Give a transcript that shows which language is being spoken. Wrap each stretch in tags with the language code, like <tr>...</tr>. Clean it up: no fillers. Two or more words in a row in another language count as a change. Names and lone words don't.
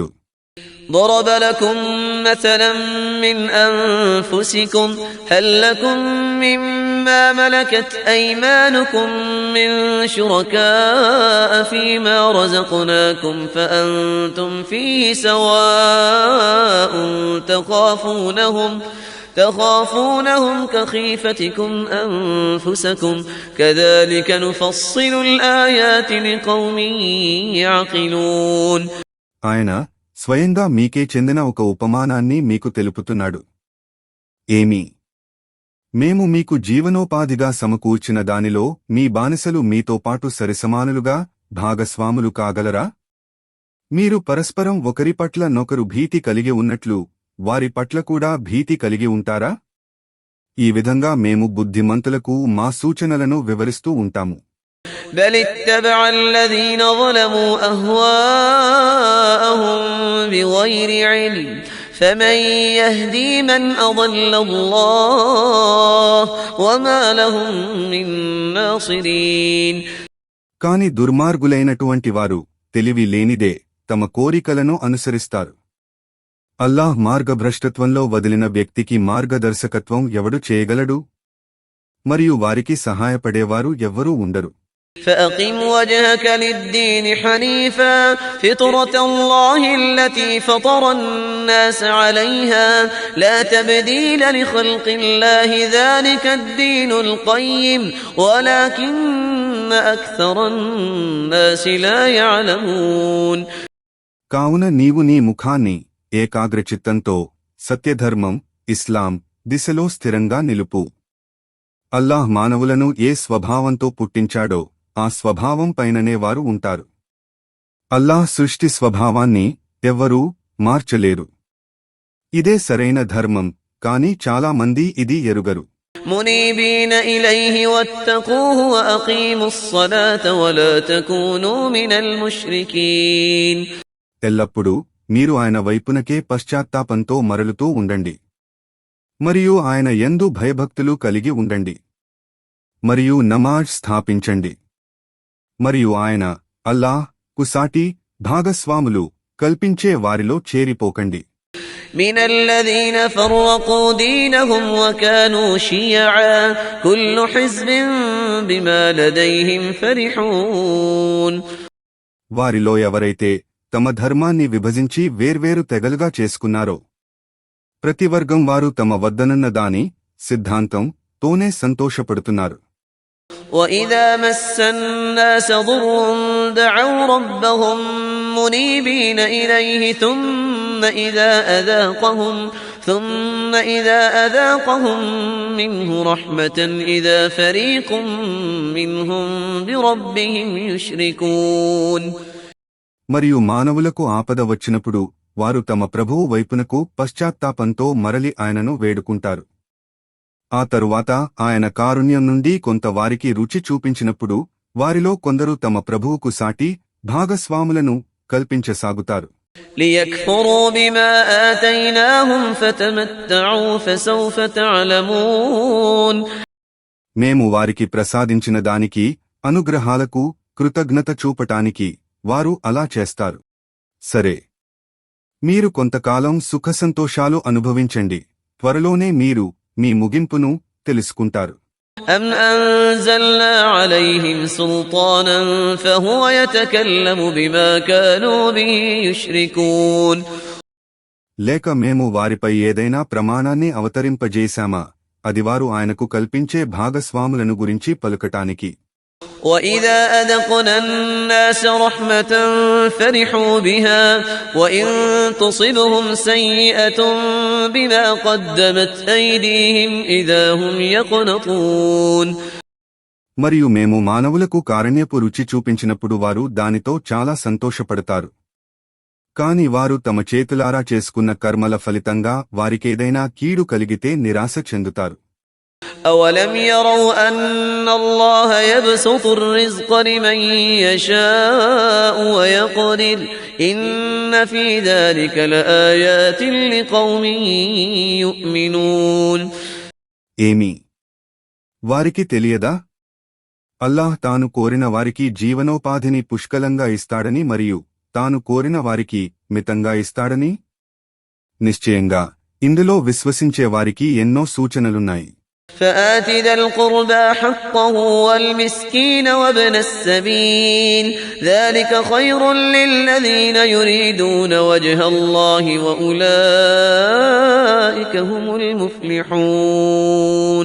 <ar>ضرب لكم مثلا من أنفسكم هل لكم مما ملكت أيمانكم من شركاء فيما رزقناكم فأنتم فيه سواء تخافونهم كخيفتكم أنفسكم كذلك نفصل الآيات لقوم يعقلون.</ar> <te>ఆయన స్వయంగా మీకే చెందిన ఒక ఉపమానాన్ని మీకు తెలుపుతున్నాడు. ఏమి? మేము మీకు జీవనోపాధిగా సమకూర్చిన దానిలో మీ బానిసలు మీతో పాటు సరిసమానులుగా భాగస్వాములు కాగలరా? మీరు పరస్పరం ఒకరి పట్ల నొకరు భీతి కలిగి ఉన్నట్లు వారి పట్ల కూడా భీతి కలిగి ఉంటారా? ఈ విధంగా మేము బుద్ధిమంతులకు మా సూచనలను వివరిస్తూ ఉంటాము.</te> <ar>بل اتبع الذين ظلموا أهواءهم بغير علم فمن يهدي من أضل الله وما لهم من ناصرين.</ar> <te>కాని దుర్మార్గులైనటువంటి వారు తెలివి లేనిదే తమ కోరికలను అనుసరిస్తారు. అల్లాహ్ మార్గభ్రష్టత్వంలో వదిలిన వ్యక్తికి మార్గదర్శకత్వం ఎవడు చేయగలడు? మరియు వారికి సహాయపడేవారు ఎవ్వరూ ఉండరు.</te> <ar>فأقم وجهك للدين حنيفا فطرة الله التي فطر الناس عليها لا تبديل لخلق الله ذلك الدين القيم ولكن أكثر الناس لا يعلمون.</ar> <te>కావున నీవు నీ ముఖాన్ని ఏకాగ్రచిత్తంతో సత్యధర్మం ఇస్లాం దిశలో స్థిరంగా నిలుపు. అల్లాహ్ మానవులను ఏ స్వభావంతో పుట్టించాడో ఆ స్వభావం పైననే వారు ఉంటారు. అల్లాహ్ సృష్టి స్వభావాన్ని ఎవ్వరూ మార్చలేరు. ఇదే సరైన ధర్మం, కాని చాలా మంది ఇది ఎరుగరు.</te> <ar>منيبين إليه واتقوه وأقيموا الصلاة ولا تكونوا من المشركين.</ar> <te>ఎల్లప్పుడూ మీరు ఆయన వైపునకే పశ్చాత్తాపంతో మరలుతూ ఉండండి. మరియు ఆయన యందు భయభక్తులు కలిగి ఉండండి. మరియు నమాజ్ స్థాపించండి. మరియు ఆయన అల్లాహ్ కు సాటి భాగస్వాములు కల్పించే వారిలో చేరిపోకండి.</te> <ar>من الذين فرقوا دينهم وكانوا شيعا كل حزب بما لديهم فرحون.</ar> <te>వారిలో ఎవరైతే తమ ధర్మాన్ని విభజించి వేర్వేరు తెగలుగా చేసుకున్నారో ప్రతి వర్గం వారు తమ వద్దనున్న దాని సిద్ధాంతం తోనే సంతోషపడుతున్నారు.</te> <ar>وَإِذَا مَسَّ النَّاسَ ضُرٌّ دَعَوْا رَبَّهُم مُّنِيبِينَ إِلَيْهِ ثُمَّ إِذَا أَذَاقَهُم مِّنْهُ رَحْمَةً إِذَا فَرِيقٌ مِّنْهُم بِرَبِّهِمْ يُشْرِكُونَ.</ar> <te>మరియు మానవులకు ఆపద వచ్చినప్పుడు వారు తమ ప్రభువు వైపునకు పశ్చాత్తాపంతో మరలి ఆయనను వేడుకుంటారు. ఆ తరువాత ఆయన కారుణ్యం నుండి కొంత వారికి రుచి చూపించినప్పుడు వారిలో కొందరు తమ ప్రభువుకు సాటి భాగస్వాములను కల్పించసాగుతారు.</te> <ar>لِيَكْفُرُوا بِمَا آتَيْنَاهُمْ فَتَمَتَّعُوا فَسَوْفَ تَعْلَمُونَ.</ar> <te>మేము వారికి ప్రసాదించిన దానికి అనుగ్రహాలకు కృతజ్ఞత చూపటానికి వారు అలా చేస్తారు. సరే. మీరు కొంతకాలం సుఖసంతోషాలు అనుభవించండి, త్వరలోనే మీరు మీ ముగింపును తెలుసుకుంటారు.</te> <ar>أم أنزلنا عليهم سلطانا فهو يتكلم بما كانوا به يشركون</ar> <te>లేక మేము వారిపై ఏదైనా ప్రమాణాన్ని అవతరింపజేశామా, అది వారు ఆయనకు కల్పించే భాగస్వాములను గురించి పలుకటానికి.</te> <ar>وَإِذَا أَذَقْنَا النَّاسَ رَحْمَةً فَرِحُوا بِهَا وَإِن تُصِبْهُمْ سَيِّئَةٌ بِمَا قَدَّمَتْ أَيْدِيهِمْ إِذَا هُمْ يَقْنَطُونَ</ar> <te>మరియు మేము మానవులకు కారుణ్యపు రుచి చూపించినప్పుడు వారు దానితో చాలా సంతోషపడతారు. కాని వారు తమ చేతులారా చేసుకున్న కర్మల ఫలితంగా వారికేదైనా కీడు కలిగితే నిరాశ చెందుతారు.</te> <ar>أَوَلَمْ يَرَوْا أَنَّ اللَّهَ يَبْسُطُ الرِّزْقَ لِمَن يَشَاءُ وَيَقْدِرُ إِنَّ فِي ذَلِكَ لَآيَاتٍ لِقَوْمٍ يُؤْمِنُونَ</ar> <te>ఏమి వారికి తెలియదా? అల్లాహ్ తాను కోరిన వారికి జీవనోపాధిని పుష్కలంగా ఇస్తాడని మరియు తాను కోరిన వారికి మితంగా ఇస్తాడని. నిశ్చయంగా ఇందులో విశ్వసించే వారికి ఎన్నో సూచనలున్నాయి.</te> <ar>فآت ذا القربى حقه والمسكين وابن السبيل ذلك خير للذين يريدون وجه الله وأولئك هم المفلحون</ar>